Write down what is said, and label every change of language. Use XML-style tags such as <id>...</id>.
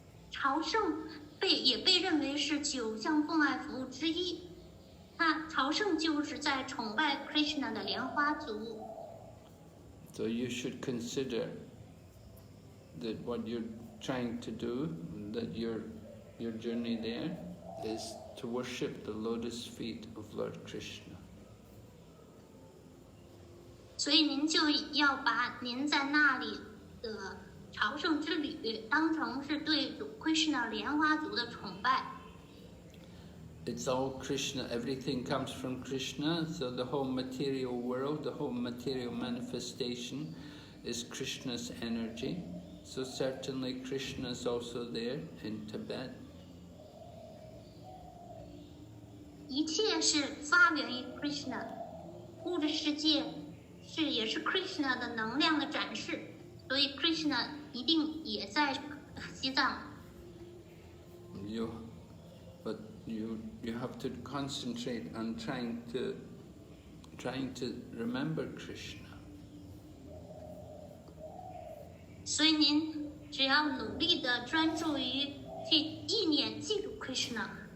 <zh>朝圣也被认为是9项奉爱服务之一。朝圣就是在崇拜 Krishna 的莲花族。</zh> <en>So you should consider that what you're trying to do, that your journey there is to worship the lotus feet of Lord Krishna.</en> <zh>所以您就要把您在那里的朝圣之旅当成是对主 Krishna 莲花族的崇拜。</zh> <en>It's all Krishna, everything comes from Krishna, so the whole material world, the whole material manifestation is Krishna's energy. So certainly Krishna is also there in Tibet.</en> <zh>一切是发源于 Krishna， 物质世界也是 Krishna 的能量的展示，所以 Krishna 一定也在西藏。</zh> <en>But you have to concentrate on trying to remember Krishna.</en> <zh>所以您只要努力的专注于去意念记住 Krishna。</zh>